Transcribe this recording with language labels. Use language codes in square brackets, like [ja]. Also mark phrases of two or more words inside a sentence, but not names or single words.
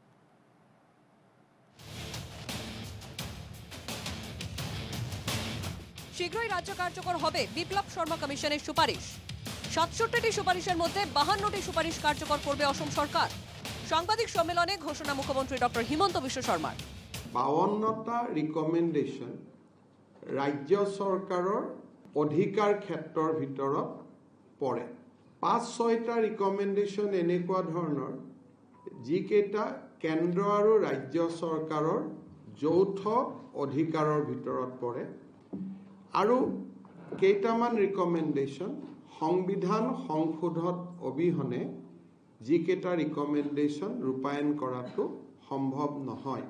[bn] শীঘ্রই রাজ্য কার্যকর হবে বিপ্লব শর্মা কমিশনের সুপারিশ। 67টি সুপারিশের মধ্যে 52টি সুপারিশ কার্যকর করবে অসম সরকার। সাংবাদিক সম্মেলনে ঘোষণা মুখ্যমন্ত্রী ডক্টর হিমন্ত বিশ্ব শর্মার। [as] 52টা ৰিকমেণ্ডেশ্যন ৰাজ্য চৰকাৰৰ অধিকাৰ ক্ষেত্ৰৰ ভিতৰত পৰে। 5-6টা ৰিকমেণ্ডেশ্যন এনেকুৱা ধৰণৰ যিকেইটা কেন্দ্ৰ আৰু ৰাজ্য চৰকাৰৰ যৌথ অধিকাৰৰ ভিতৰত পৰে আৰু কেইটামান ৰিকমেণ্ডেশ্যন সংবিধান সংশোধন অবিহনে যিকেইটা ৰিকমেণ্ডেশ্যন ৰূপায়ণ কৰাটো সম্ভৱ নহয়।